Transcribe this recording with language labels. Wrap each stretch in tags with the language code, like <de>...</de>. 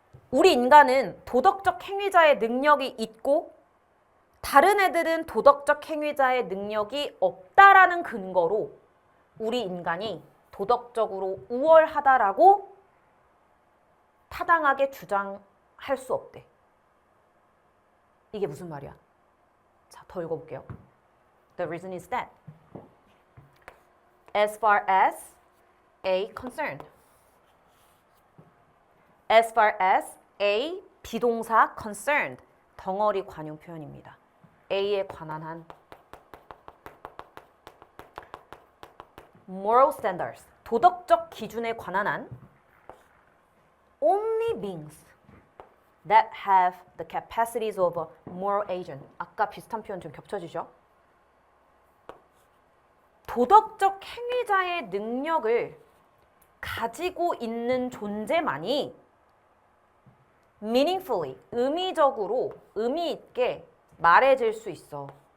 <ko>우리 인간은 도덕적 행위자의 능력이 있고 다른 애들은 도덕적 행위자의 능력이 없다라는 근거로 우리 인간이 도덕적으로 우월하다라고 타당하게 주장할 수 없대. 이게 무슨 말이야? 자, 더 읽어볼게요.</ko> <en>The reason is that as far as A concerned. As far as A 비동사 concerned.</en> <ko>덩어리 관용 표현입니다. A에 관한 한</ko> <en>moral standards.</en> <ko>도덕적 기준에 관한 한</ko> <en>only beings that have the capacities of a moral agent.</en> <ko>아까 비슷한 표현 좀 겹쳐지죠? 도덕적 행위자의 능력을 가지고 있는 존재만이 meaningfully, 의미적으로, 의미 있게 말해질 수 있어.</ko>